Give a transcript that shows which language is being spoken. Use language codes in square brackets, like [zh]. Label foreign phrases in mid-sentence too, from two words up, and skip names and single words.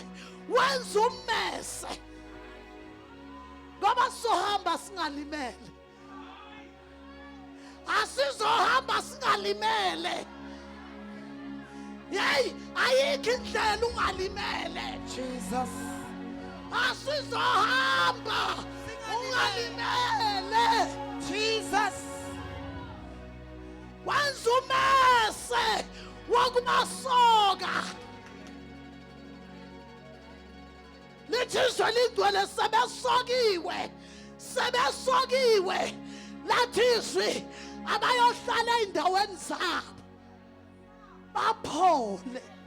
[zu] Wenza ummese ngoba sohamba singalimele. Asizohamba singalimele. Hey, ayikho indlela ungalimele. Jesus. Asizohamba ungalimele. Jesus. Wenza ummese wokubasoka. Lithizwe lingcwele sebesokiwe. Lathizwe abayohlala endaweni zabo baphole.